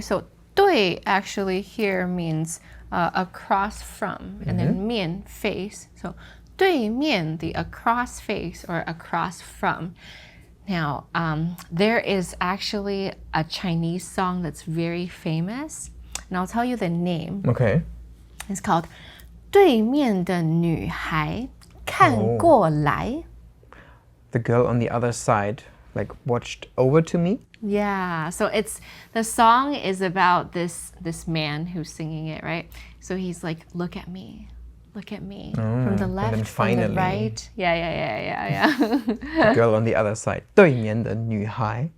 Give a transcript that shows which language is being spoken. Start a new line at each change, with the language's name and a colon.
English: So 对 actually here means across from, and then 面 face. So 对面, the across face or across from. Now, there is actually a Chinese song that's very famous, and I'll tell you the name. Okay. It's called
Chinese: 对面的女孩看过来.
English: The girl on the other side, like, watched over to me. Yeah, so the song is about this man who's singing it, right? So he's like, look at me, from the left, then from the finally- right. Yeah. The girl on the other side.
Chinese: 对面的女孩.